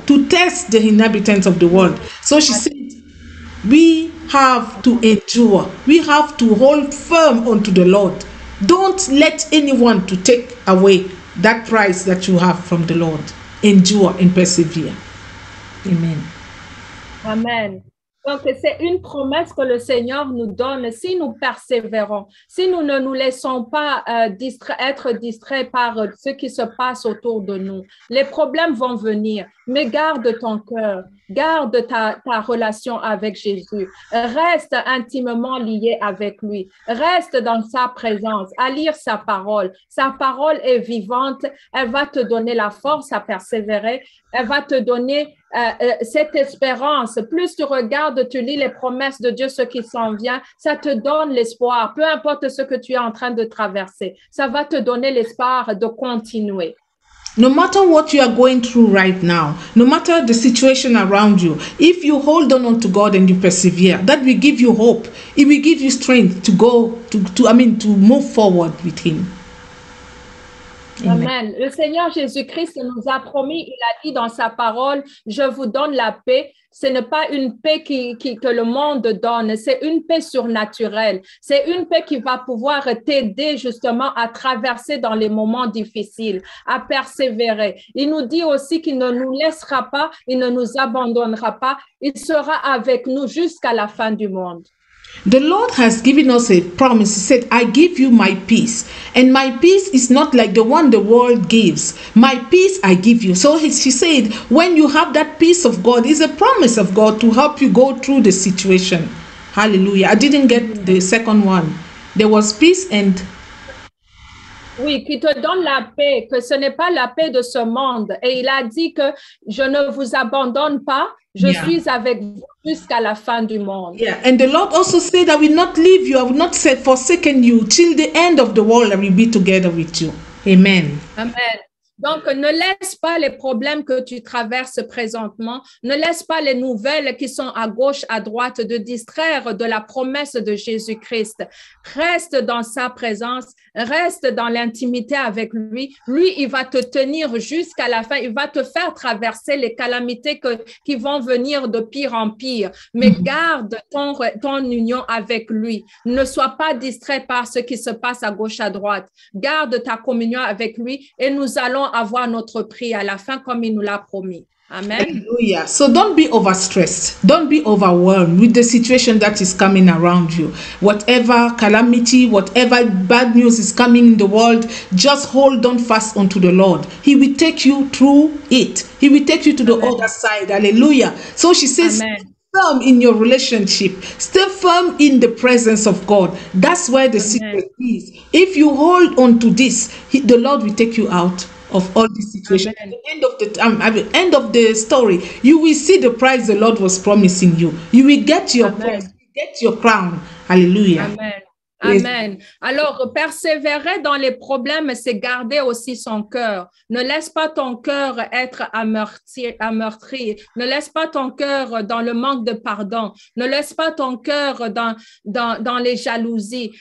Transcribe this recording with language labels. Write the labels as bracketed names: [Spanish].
[English] To test the inhabitants of the world. So she said, we have to endure. We have to hold firm onto the Lord. Don't let anyone to take away that prize that you have from the Lord. Endure and persevere. Amen. Amen. [French] Donc, c'est une promesse que le Seigneur nous donne si nous persévérons, si nous ne nous laissons pas être distraits par ce qui se passe autour de nous. Les problèmes vont venir, mais garde ton cœur, garde ta relation avec Jésus, reste intimement lié avec lui, reste dans sa présence, à lire sa parole. Sa parole est vivante, elle va te donner la force à persévérer, elle va te donner cette espérance. Plus tu regardes, tu lis les promesses de Dieu, ce qui s'en vient, ça te donne l'espoir, peu importe ce que tu es en train de traverser, ça va te donner l'espoir de continuer. [English] No matter what you are going through right now, no matter the situation around you, if you hold on to God and you persevere, that will give you hope. It will give you strength to go to move forward with Him. Amen. [French] Le Seigneur Jésus-Christ nous a promis, il a dit dans sa parole, je vous donne la paix. Ce n'est pas une paix que le monde donne, c'est une paix surnaturelle. C'est une paix qui va pouvoir t'aider justement à traverser dans les moments difficiles, à persévérer. Il nous dit aussi qu'il ne nous laissera pas, il ne nous abandonnera pas, il sera avec nous jusqu'à la fin du monde. [English] The Lord has given us a promise. He said, I give you my peace. And my peace is not like the one the world gives. My peace I give you. So she said, when you have that peace of God, it's a promise of God to help you go through the situation. Hallelujah. I didn't get the second one. There was peace and... [French] Oui, qui te donne la paix, que ce n'est pas la paix de ce monde. Et il a dit que je ne vous abandonne pas, je suis avec vous jusqu'à la fin du monde. [English] Yeah, and the Lord also said, I will not leave you, I will not forsaken you till the end of the world. I will be together with you. Amen. Amen. [French] Donc, ne laisse pas les problèmes que tu traverses présentement, ne laisse pas les nouvelles qui sont à gauche, à droite, de distraire de la promesse de Jésus-Christ. Reste dans sa présence, reste dans l'intimité avec lui. Lui, il va te tenir jusqu'à la fin, il va te faire traverser les calamités qui vont venir de pire en pire. Mais garde ton union avec lui. Ne sois pas distrait par ce qui se passe à gauche, à droite. Garde ta communion avec lui et nous allons avoir notre prix à la fin comme il nous l'a promis. Amen. [English] Hallelujah. So don't be overstressed. Don't be overwhelmed with the situation that is coming around you. Whatever calamity, whatever bad news is coming in the world, just hold on fast unto the Lord. He will take you through it. He will take you to the other side. Hallelujah. So she says, Amen. Firm in your relationship, stay firm in the presence of God. That's where the secret is. If you hold on to this, the Lord will take you out of all these situations. At the end of the story, you will see the prize the Lord was promising you. You will get your prize, you will get your crown. Hallelujah. Amen. Amen. [French] Alors, persévérer dans les problèmes, c'est garder aussi son cœur. Ne laisse pas ton cœur être ameurtri. Ne laisse pas ton cœur dans le manque de pardon. Ne laisse pas ton cœur dans les jalousies.